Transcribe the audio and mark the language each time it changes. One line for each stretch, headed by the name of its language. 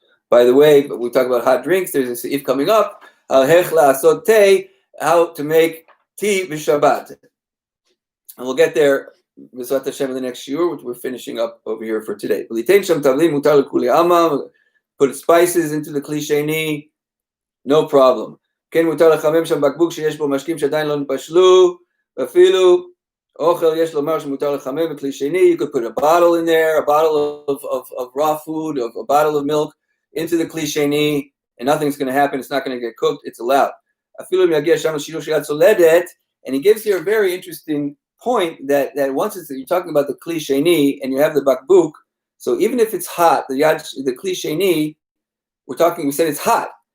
English: By the way, we talk about hot drinks. There's a seif coming up. How to make tea b'Shabbat, and we'll get there. B'ezrat Hashem in the next year, which we're finishing up over here for today. Put spices into the kli sheni, no problem.
Hebrew: כן מותר לחמם שם בקבוק שיש בו משקים שעדיין לא נבשלו, ואפילו אוכל יש לומר שמותר לחמם בכלי שני.
English: You could put a bottle in there, a bottle of raw food, a bottle of milk into the kli sheni, and nothing's going to happen. It's not going to get cooked. It's allowed.
Hebrew: אפילו אם יגיע שם לשיעור של יד צולדת,
English: and he gives here a very interesting point that once you're talking about the kli sheni and you have the bakbuk, so even if it's hot, the kli sheni, we said it's hot.